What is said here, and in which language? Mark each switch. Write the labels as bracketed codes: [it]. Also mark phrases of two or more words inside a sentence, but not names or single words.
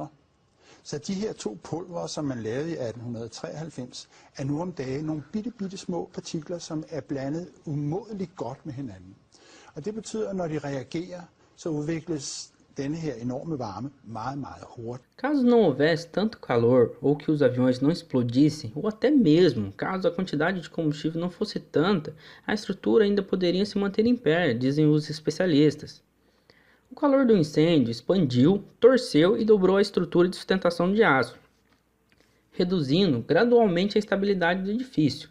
[da] Så de her 2 pulvere, som man lavede i 1893, er nu om dagen nogle bitte små partikler, som er blandet umådeligt godt med hinanden. Og det betyder, at når de reagerer, så udvikles denne her enorme varme meget hurtigt. [pt] Caso não houvesse tanto calor ou que os aviões não explodissem, ou até mesmo caso a quantidade de combustível não fosse tanta, a estrutura ainda poderia se manter em pé, dizem os especialistas. O calor do incêndio expandiu, torceu e dobrou a estrutura de sustentação de aço, reduzindo gradualmente a estabilidade do edifício.